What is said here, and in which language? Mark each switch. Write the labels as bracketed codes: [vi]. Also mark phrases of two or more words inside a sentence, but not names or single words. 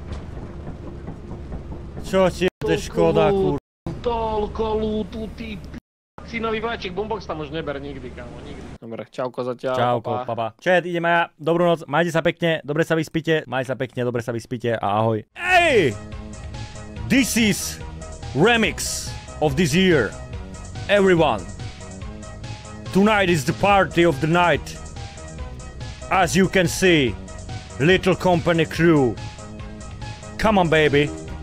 [sk] Čo ti je škoda, kur... Toľko lootu, ty synový vláčik, Boombox tam už neber nikdy, kámo, nikdy. Dobre, čauko zatiaľ, Čauko, papa. Chat, ideme ja, dobrú noc, majte sa pekne, dobre sa vyspíte, majte sa pekne, dobre sa vyspíte a ahoj. [en] Hey! This is remix of this year, everyone. Tonight is the party of the night. As you can see, Little Company crew. Come on, baby.